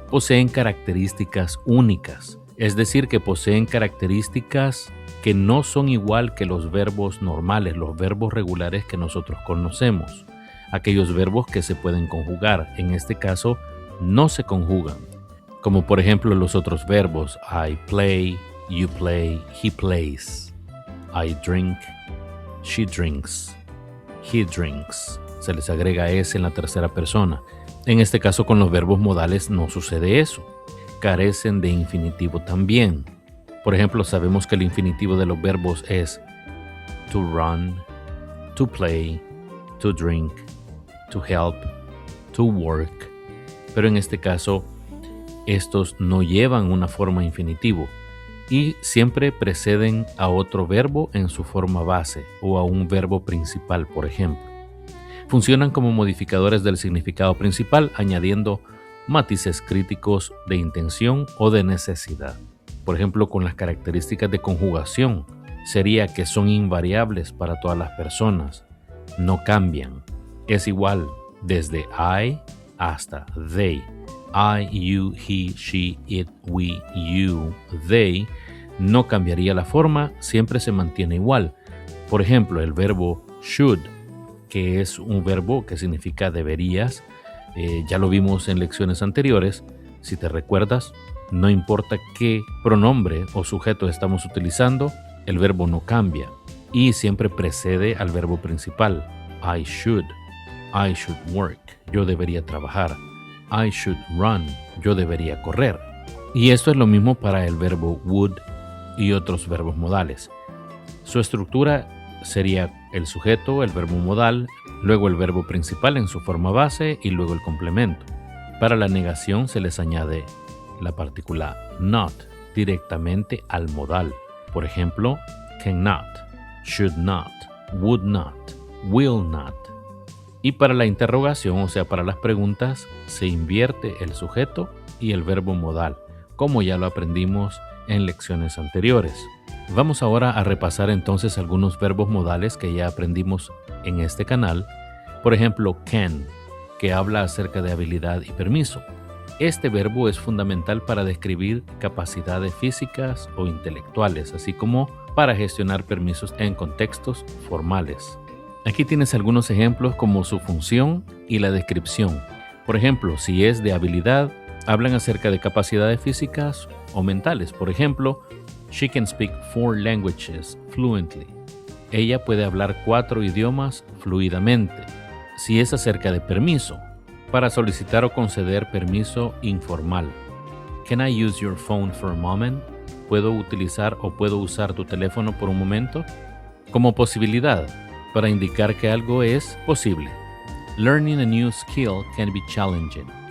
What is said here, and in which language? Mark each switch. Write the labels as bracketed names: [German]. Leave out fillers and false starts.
[Spanish] Poseen características únicas, es decir, que poseen características que no son igual que los verbos normales, los verbos regulares que nosotros conocemos. Aquellos verbos que se pueden conjugar, en este caso, no se conjugan. Como por ejemplo los otros verbos, [English] I play, you play, he plays. I drink, she drinks, he drinks. [Spanish] Se les agrega S en la tercera persona. En este caso con los verbos modales no sucede eso. Carecen de infinitivo también. Por ejemplo, sabemos que el infinitivo de los verbos es [English] to run, to play, to drink, to help, to work. [Spanish] Pero en este caso, estos no llevan una forma infinitivo y siempre preceden a otro verbo en su forma base o a un verbo principal, por ejemplo. Funcionan como modificadores del significado principal, añadiendo matices críticos de intención o de necesidad. Por ejemplo, con las características de conjugación, sería que son invariables para todas las personas, no cambian. Es igual desde I hasta they. [English] I, you, he, she, it, we, you, they. [Spanish] No cambiaría la forma, siempre se mantiene igual. Por ejemplo, el verbo should, que es un verbo que significa deberías, ya lo vimos en lecciones anteriores. Si te recuerdas, no importa qué pronombre o sujeto estamos utilizando, el verbo no cambia y siempre precede al verbo principal. [English] I should work, [Spanish] yo debería trabajar. [English] I should run, [Spanish] yo debería correr. Y esto es lo mismo para el verbo would y otros verbos modales. Su estructura sería el sujeto, el verbo modal, luego el verbo principal en su forma base y luego el complemento. Para la negación se les añade la partícula not directamente al modal. Por ejemplo, cannot, should not, would not, will not. Y para la interrogación, o sea, para las preguntas, se invierte el sujeto y el verbo modal, como ya lo aprendimos en lecciones anteriores. Vamos ahora a repasar entonces algunos verbos modales que ya aprendimos en este canal. Por ejemplo, can, que habla acerca de habilidad y permiso. Este verbo es fundamental para describir capacidades físicas o intelectuales, así como para gestionar permisos en contextos formales. Aquí tienes algunos ejemplos como su función y la descripción. Por ejemplo, si es de habilidad, hablan acerca de capacidades físicas o mentales. Por ejemplo, [English] she can speak 4 languages fluently. [Spanish] Ella puede hablar 4 idiomas fluidamente. Si es acerca de permiso, para solicitar o conceder permiso informal. [English] Can I use your phone for a moment? [Spanish] ¿Puedo utilizar o puedo usar tu teléfono por un momento? Como posibilidad, para indicar que algo es posible. [English] Learning a new skill can be challenging.